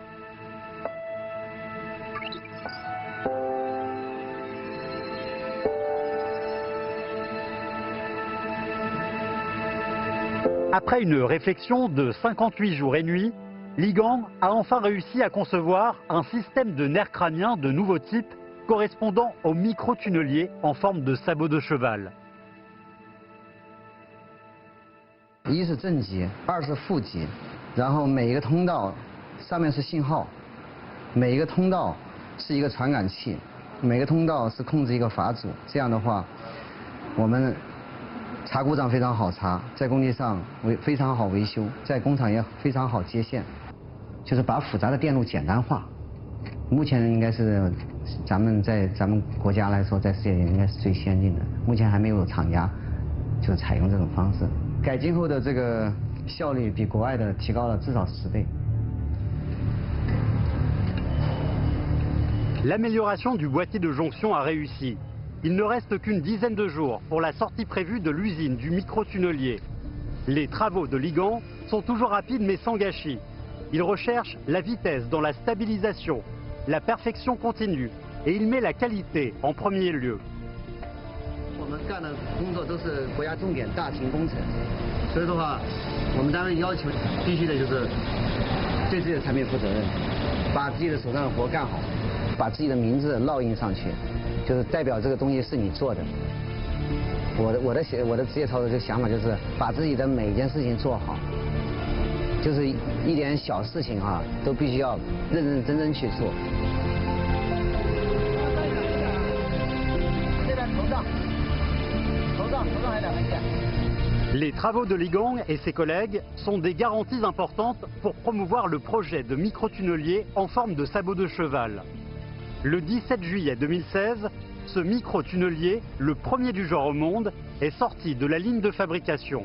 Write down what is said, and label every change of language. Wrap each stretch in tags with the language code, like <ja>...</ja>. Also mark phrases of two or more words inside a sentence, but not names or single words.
<fr>Après une réflexion de 58 jours et nuits, Ligang a enfin réussi à concevoir un système de nerfs crâniens de nouveau type correspondant au micro-tunnelier en forme de sabot de cheval.</fr> <zh>一是正极，二是负极，然后每一个通道上面是信号，每一个通道是一个传感器，每个通道是控制一个阀组。这样的话，我们查故障非常好查，在工地上非常好维修，在工厂也非常好接线，就是把复杂的电路简单化。目前应该是咱们国家来说，在世界应该是最先进的。目前还没有厂家就采用这种方式。改进后的这个效率比国外的提高了至少10倍。</zh> <fr>L'amélioration du boîtier de jonction a réussi. Il ne reste qu'une dizaine de jours pour la sortie prévue de l'usine du micro-tunnelier. Les travaux de Ligang sont toujours rapides mais sans gâchis. Il recherche la vitesse dans la stabilisation, la perfection continue et il met la qualité en premier lieu.</fr> <zh>我们干的工作都是国家重点大型工程，所以的话，我们单位要求必须的就是对自己的产品负责任，把自己的手上的活干好，把自己的名字烙印上去，就是代表这个东西是你做的。我的职业操守这个想法就是把自己的每一件事情做好，就是一点小事情啊，都必须要认认真真去做。这边头上。</zh> <fr>Les travaux de Ligang et ses collègues sont des garanties importantes pour promouvoir le projet de micro-tunnelier en forme de sabot de cheval. Le 17 juillet 2016, ce micro-tunnelier, le premier du genre au monde, est sorti de la ligne de fabrication.</fr>